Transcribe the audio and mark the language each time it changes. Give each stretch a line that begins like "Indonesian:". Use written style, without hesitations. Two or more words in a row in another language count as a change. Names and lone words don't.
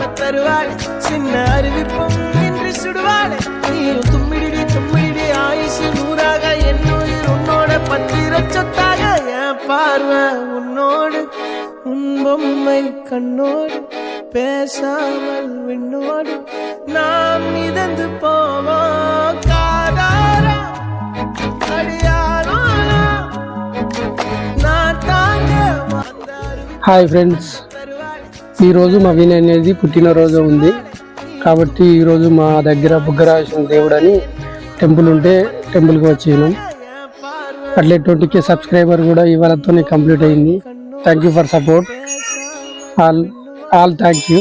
Tamil: தருவாள் சின்ன அறிவிப்பும் இன்று சுடுவாள் நீயும் தும்மிடி தும்மிடி ஆயுசு நூறாக என்னுயிர் உன்னோட பத்திர சொத்தாக என் பார்வை உன்னோடு உன் பொம்மை கண்ணோடு பேசாமல் விண்ணோடு நாம் மிதந்து போவோம் காதாரா அடியாரோ நான் தாங்க
Telugu: హాయ్ ఫ్రెండ్స్, ఈరోజు మా వినయ్ అనేది పుట్టినరోజు ఉంది కాబట్టి ఈరోజు మా దగ్గర బుగ్గరాజేశ్వర దేవుడు అని టెంపుల్ ఉంటే టెంపుల్కి వచ్చినాం. అట్లే 20K సబ్స్క్రైబర్ కూడా ఇవాళతోనే కంప్లీట్ అయింది.
English: thank you for support all thank you.